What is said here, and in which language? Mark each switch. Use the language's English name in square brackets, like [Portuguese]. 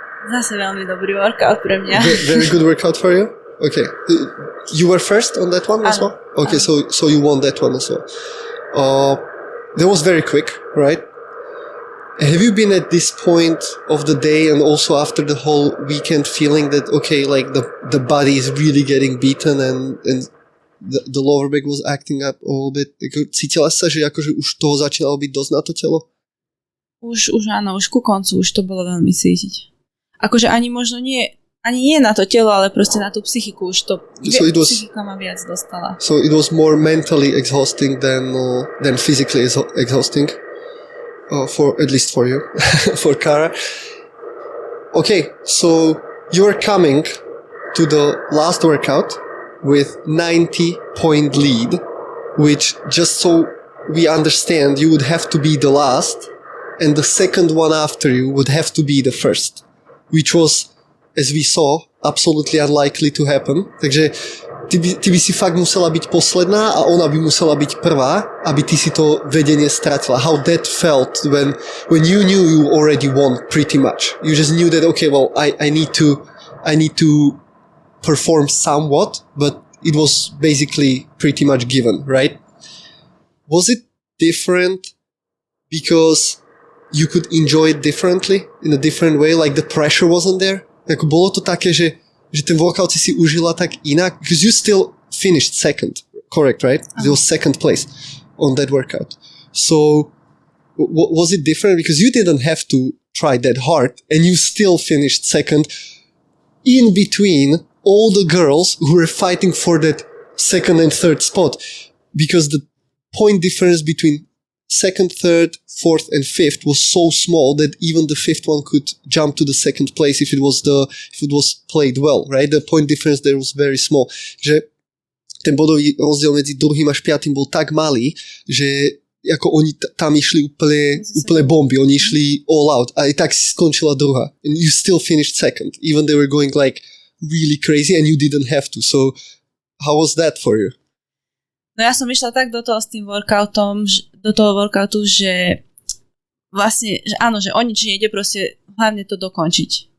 [Slovak] Zase veľmi dobrý workout pre mňa. [English] Very good workout for you? Okay. You were first on that one as well? Okay, so you won that one as well. That was very quick, right? Have you been at this point of the day and also after the whole weekend feeling that, okay, like the body is really getting beaten and the lower back was acting up a little bit? [Slovak] Cítila sa, že akože už toho začínalo byť dosť na to telo? Už áno, už ku koncu už to bolo veľmi cítiť. Akože ani možno nie na to telo, ale proste na tú psychiku už to psychika ma viac dostala. [English] So it was more mentally exhausting than physically exhausting, for at least for you, for Kara. Okay, so you're coming to the last workout with 90-point lead, which just so we understand, you would have to be the last, and the second one after you would have to be the first. Which was, as we saw, absolutely unlikely to happen. [Slovak] Takže ty by si fakt musela byť posledná a ona by musela byť prvá, aby ty si to vedenie stratila. [English] How that felt when you knew you already won pretty much. You just knew that, okay, well, I need to perform somewhat, but it was basically pretty much given, right? Was it different because you could enjoy it differently, in a different way, like the pressure wasn't there? [Slovak] Ako bolo to také, že ten workout si užila tak inak? [English] Because you still finished second, correct, right? It was second place on that workout. So, was it different? Because you didn't have to try that hard, and you still finished second in between all the girls who were fighting for that second and third spot. Because the point difference between second, third, fourth, and fifth was so small that even the fifth one could jump to the second place if it was played well, right? The point difference there was very small. [Slovak] Že ten bodový rozdiel medzi druhým až piatým bol tak malý, že ako oni tam išli úplne bomby, oni išli all out a i tak si skončila druhá. [English] And you still finished second, even they were going like really crazy and you didn't have to. So how was that for you? [Slovak] No ja som išla tak do toho s tým workoutom, že vlastne, že áno, že o nič nejde, proste hlavne to dokončiť.